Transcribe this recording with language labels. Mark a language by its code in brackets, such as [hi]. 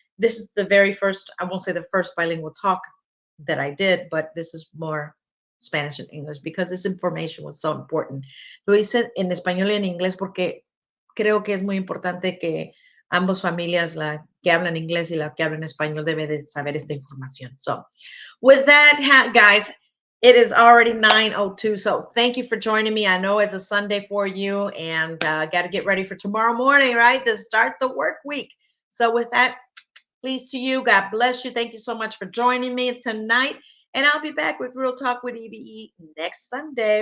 [en] This is the very first, I won't say the first bilingual talk that I did, but this is more Spanish and English, because this information was so important. [es] Lo hice en español y en inglés porque creo que es muy importante que ambas familias, la que hablan inglés y la que hablan español, debe de saber esta información. [en] So with that, guys, it is already 9:02. So thank you for joining me. I know it's a Sunday for you, and got to get ready for tomorrow morning, right? To start the work week. So with that, please to you, God bless you. Thank you so much for joining me tonight. And I'll be back with Real Talk with E.V.E. next Sunday.